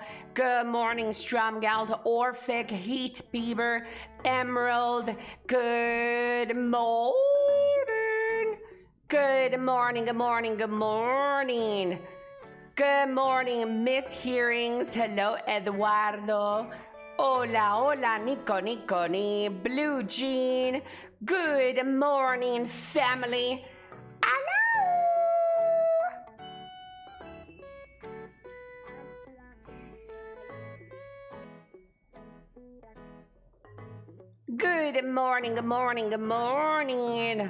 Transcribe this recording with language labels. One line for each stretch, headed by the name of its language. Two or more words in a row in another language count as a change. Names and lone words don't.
English: Good morning, Stromgald, Orphic, Heat Beaver, Emerald. Good morning. Good morning, good morning, good morning. Good morning, Miss Hearings. Hello, Eduardo.
Spanish: Hola, hola,
English: Nico, Nico, ni Blue Jean. Good morning, family. Hello. Good morning, good morning, good morning.